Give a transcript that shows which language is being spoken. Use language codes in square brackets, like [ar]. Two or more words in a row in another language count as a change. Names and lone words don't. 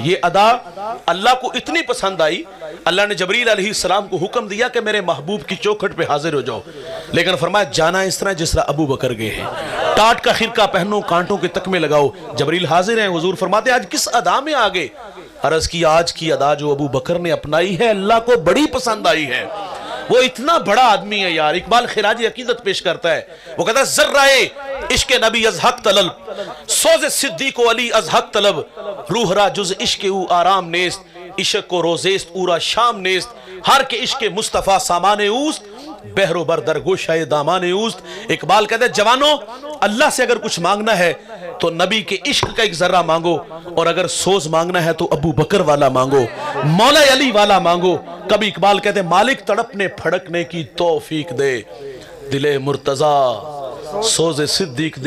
[ur] یہ ادا اللہ کو اتنی پسند آئی، اللہ نے جبریل علیہ السلام کو حکم دیا کہ میرے محبوب کی چوکھٹ پہ حاضر ہو جاؤ، لیکن فرمایا جانا اس طرح جس طرح ابو بکر گئے ہیں، ٹاٹ کا خرقہ پہنو، کانٹوں کے تکمے لگاؤ۔ جبریل حاضر ہیں، حضور فرماتے آج کس ادا میں آگے؟ عرض کی آج کی ادا جو ابو بکر نے اپنائی ہے اللہ کو بڑی پسند آئی ہے۔ وہ اتنا بڑا آدمی ہے یار۔ اقبال خراج عقیدت پیش کرتا ہے، وہ کہتا ہے [fa] ذرائے عشق نبی از حق طلب، سوز صدیق و علی از حق طلب، روح را جز عشق او آرام نیست، عشق کو روزیست اورا شام نیست، ہر کے عشق مصطفیٰ سامان اوست، بحر و بر در گوشہ دامان اوست۔ [ur] اقبال کہتا ہے جوانوں اللہ سے اگر کچھ مانگنا ہے تو نبی کے عشق کا ایک ذرہ مانگو، اور اگر سوز مانگنا ہے تو ابو بکر والا مانگو، مولا علی والا مانگو۔ کبھی اقبال کہتے ہیں مالک تڑپنے پھڑکنے کی توفیق دے، دل مرتضیٰ سوز صدیق دے۔